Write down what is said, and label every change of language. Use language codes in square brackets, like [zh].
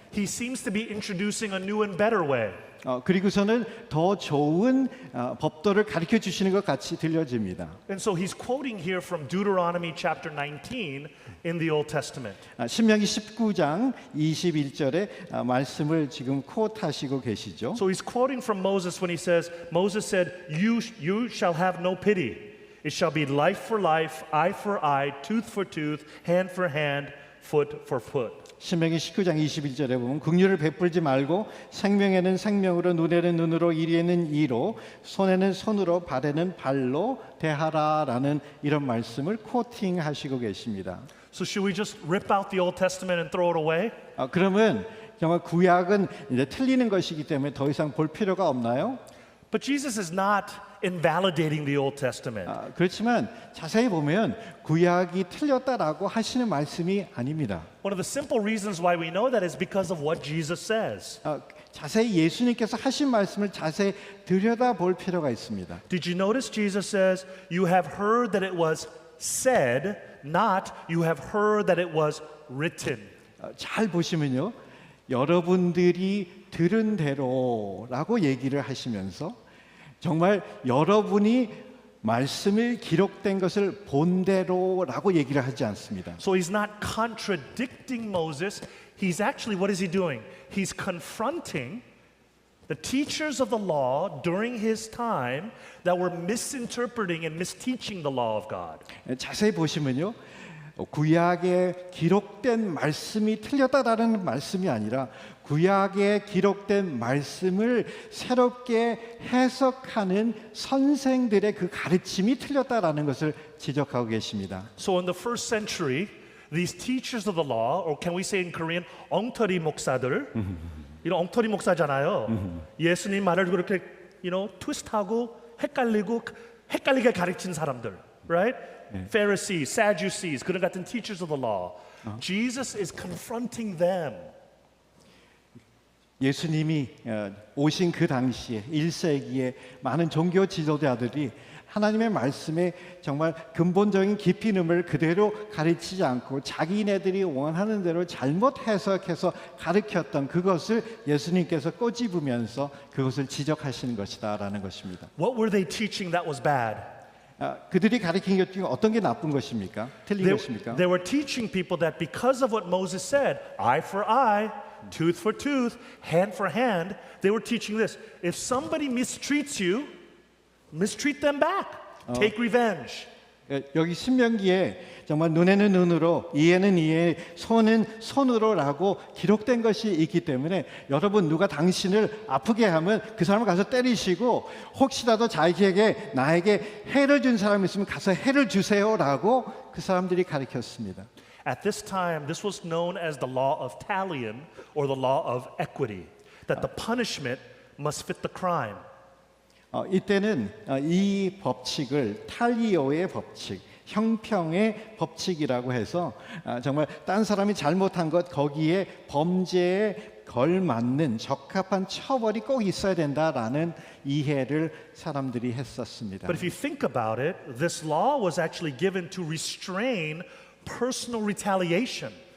[en] He seems to be introducing a new and better way. [ko] 그리고서는 더 좋은 법도를 가르쳐 주시는 것 같이 들려집니다. [en] And so he's quoting here from Deuteronomy chapter 19 in the Old Testament. [ko] 신명기 19장 21절의 말씀을 지금 코트하시고 계시죠. [en] So he's quoting from Moses when he says, Moses said, you shall have no pity. It shall be life for life, eye for eye, tooth for tooth, hand for hand, foot for foot. [ko] 신명기 19장 21절에 보면 긍휼을 베풀지 말고 생명에는 생명으로 눈에는 눈으로 이에는 이로 손에는 손으로 발에는 발로 대하라라는 이런 말씀을 코팅하시고 계십니다. [en] So should we just rip out the Old Testament and throw it away? [ko] 그러면 정말 구약은 이제 틀리는 것이기 때문에 더 이상 볼 필요가 없나요? [en] But Jesus is not invalidating the Old Testament. [ko] 그렇지만 자세히 보면 구약이 틀렸다라고 하시는 말씀이 아닙니다. [en] One of the simple reasons why we know that is because of what Jesus says. [ko] 자세히 예수님께서 하신 말씀을 자세히 들여다볼 필요가 있습니다. [en] Did you notice Jesus says, "You have heard that it was said, not you have heard that it was written." [ko] 잘 보시면요, 여러분들이 들은 대로라고 얘기를 하시면서 정말 여러분이 말씀을 기록된 것을 본 대로라고 얘기를 하지 않습니다. [en] So he's not contradicting Moses. He's actually, what is he doing? He's confronting the teachers of the law during his time that were misinterpreting and misteaching the law of God. [ko] 자세히 보시면요, 구약에 기록된 말씀이 틀렸다라는 말씀이 아니라 구약에 기록된 말씀을 새롭게 해석하는 선생들의 그 가르침이 틀렸다라는 것을 지적하고 계십니다. [en] So in the first century, these teachers of the law, or can we say in Korean, [ko] 엉터리 목사들, 이런 엉터리 목사잖아요. 예수님 말을 그렇게, 트위스트하고 헷갈리게 가르친 사람들, [en] right? Pharisees, Sadducees, [ko] 그런 같은 [en] teachers of the law. Jesus is confronting them. [ko] 예수님이 오신 그 당시에 1세기에 많은 종교 지도자들이 하나님의 말씀에 정말 근본적인 깊이 있음을 그대로 가르치지 않고 자기네들이 원하는 대로 잘못 해석해서 가르쳤던 그것을 예수님께서 꼬집으면서 그것을 지적하시는 것이다라는 것입니다. [en] What were they teaching that was bad? [ko] 그들이 가르친 것 중에 어떤 게 나쁜 것입니까? 틀린 것입니까? [en] They were teaching people that because of what Moses said, eye for eye, tooth for tooth, hand for hand, they were teaching this. If somebody mistreats you, mistreat them back. Take revenge. [ko] 여기 신명기에 정말 눈에는 눈으로, 이에는 이에, 손은 손으로라고 기록된 것이 있기 때문에 여러분 누가 당신을 아프게 하면 그 사람을 가서 때리시고 혹시라도 자기에게 나에게 해를 준 사람이 있으면 가서 해를 주세요라고 그 사람들이 가르쳤습니다. [en] At this time, this was known as the law of talion or the law of equity, that the punishment must fit the crime. [ko] 이때는 이 법칙을 탈리오의 법칙, 형평의 법칙이라고 해서 정말 딴 사람이 잘못한 것 거기에 범죄에 걸맞는 적합한 처벌이 꼭 있어야 된다라는 이해를 사람들이 했었습니다. [en] But if you think about it, this law was actually given to restrain personal retaliation.